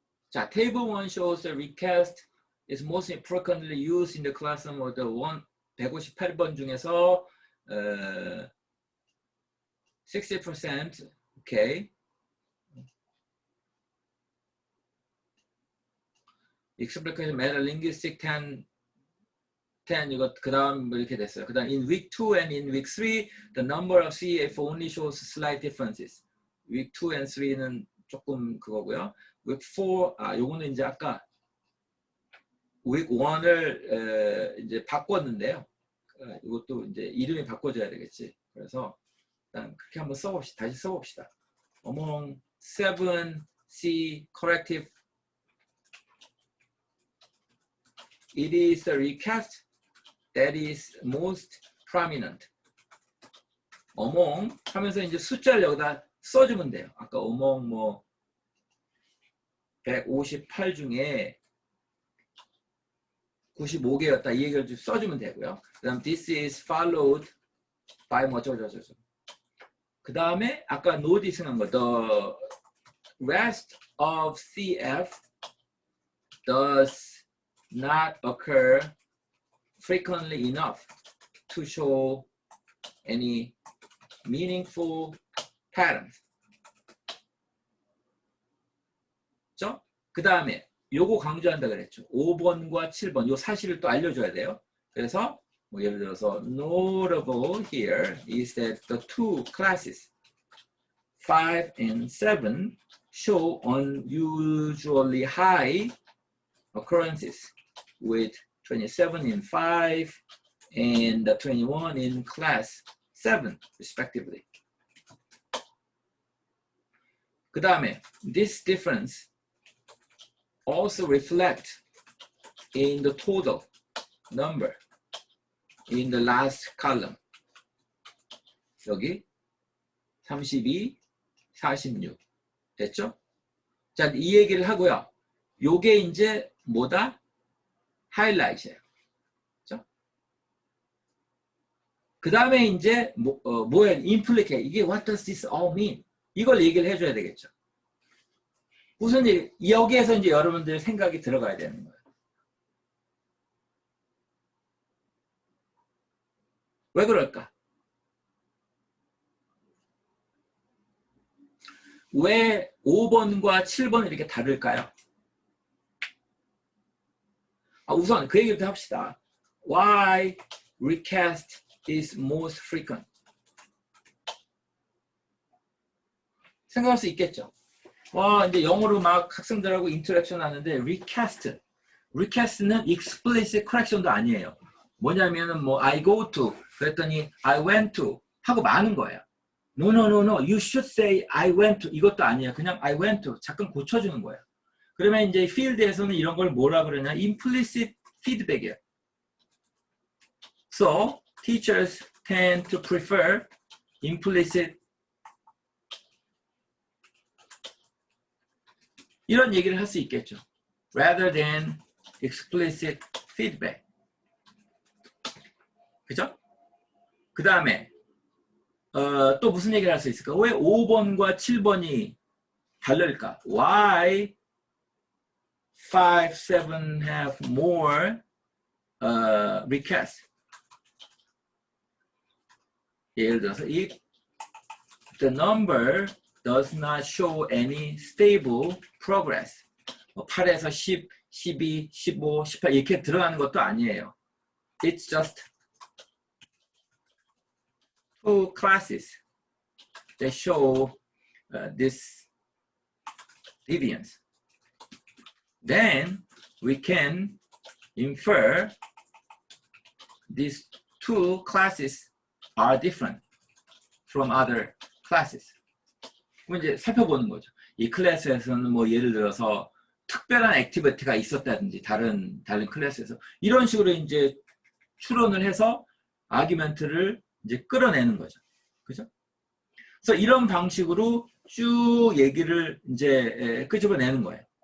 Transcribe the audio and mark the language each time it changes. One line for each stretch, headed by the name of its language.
English: 자, table 1 shows the recast is most frequently used in the classroom of the
Korean: 158번 중에서
English: 60%, okay. Explication matter linguistic 10
Korean: 이거 그 다음 이렇게 됐어요. 그 다음
English: in week 2 and in week 3 the number of CF only shows slight differences.
Korean: week 2 and 3는 조금 그거고요. week 4 요거는 이제 아까 week 1을 이제 바꿨는데요. 이것도 이제 이름이 바꿔줘야 되겠지. 그래서 일단 그렇게 한번 써봅시다. 다시 써봅시다.
English: among 7C corrective, it is the recast that is most prominent.
Korean: among 하면서 이제 숫자를 여기다 써주면 돼요. 아까 among 뭐 158 중에 95개였다 이 얘기를 좀 써주면 되고요. 그 다음
English: this is followed by
Korean: 뭐 저저저. 그 다음에 아까 노디스한 거
English: the rest of CF does not occur frequently enough to show any meaningful patterns.
Korean: 그렇죠? 그 다음에 요거 강조한다 그랬죠. 5번과 7번 요 사실을 또 알려줘야 돼요. 그래서 뭐 예를 들어서
English: notable here is that the two classes 5 and 7 show unusually high occurrences with 27 in 5 and 21 in class 7 respectively.
Korean: 그 다음에
English: this difference also reflect in the total number in the last column.
Korean: 여기 32, 46 됐죠? 자, 이 얘기를 하고요. 요게 이제 뭐다? 하이라이트예요. 그렇죠? 그 다음에 이제 뭐야? implicate. 이게
English: what does this all mean?
Korean: 이걸 얘기를 해줘야 되겠죠. 무슨 일? 여기에서 이제 여러분들 생각이 들어가야 되는 거예요. 왜 그럴까? 왜 5번과 7번은 이렇게 다를까요? 우선 그 얘기부터 합시다.
English: Why recast is most frequent?
Korean: 생각할 수 있겠죠. 와, 이제 영어로 막 학생들하고 인터랙션 하는데 recast request는 explicit correction도 아니에요. 뭐냐면은 뭐
English: I go to
Korean: 그랬더니
English: I went to
Korean: 하고 마는 거예요.
English: No, no, no, no. You should say I went to. 이것도 아니에요. 그냥 I went to.
Korean: 잠깐 고쳐주는 거예요. 그러면 이제 필드에서는 이런 걸 뭐라 그러냐?
English: implicit feedback이에요. So, teachers tend to prefer implicit
Korean: 이런 얘기를 할 수 있겠죠.
English: rather than explicit feedback.
Korean: 그죠? 그 다음에 또 무슨 얘기를 할 수 있을까? 왜 5번과 7번이 다를까?
English: Why 5, 7 have more requests?
Korean: 예를 들어서
English: if the number does not show any stable progress
Korean: 8에서 10, 12, 15, 18 이렇게 들어가는 것도 아니에요.
English: It's just two classes that show this deviance. Then we can infer these two classes are different from other classes.
Korean: 그럼 이제 살펴보는 거죠. 이 클래스에서는 뭐 예를 들어서 특별한 액티비티가 있었다든지 다른 클래스에서 이런 식으로 이제 추론을 해서 아규멘트를 이제 끌어내는 거죠. 그죠? 그래서 이런 방식으로 쭉 얘기를 이제 끄집어내는 거예요.